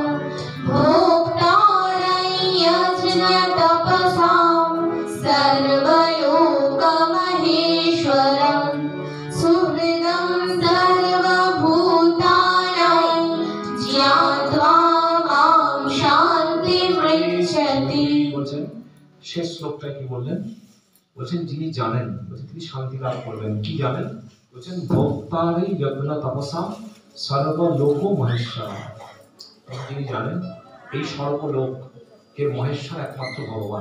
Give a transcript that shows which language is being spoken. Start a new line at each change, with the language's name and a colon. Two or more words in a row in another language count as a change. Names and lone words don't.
Sanskrit: भोक्तारं यज्ञतपसां सर्वयोगमहेश्वरं सुहृदं सर्वभूतानां ज्ञात्वा मां शान्तिमृच्छति।
Bangla: বলছেন শেষ শ্লোকটা কি বললেন? বলছেন যিনি জানেন, বলছেন তিনি শান্তি লাভ করবেন। কি জানেন?
Sanskrit: বলছেন भोक्तारई यज्ञ तपसा सर्वलोक महेश्वर।
Bangla: যিনি জানেন এই সর্বলোকের মহেশ্বর একমাত্র ভগবান।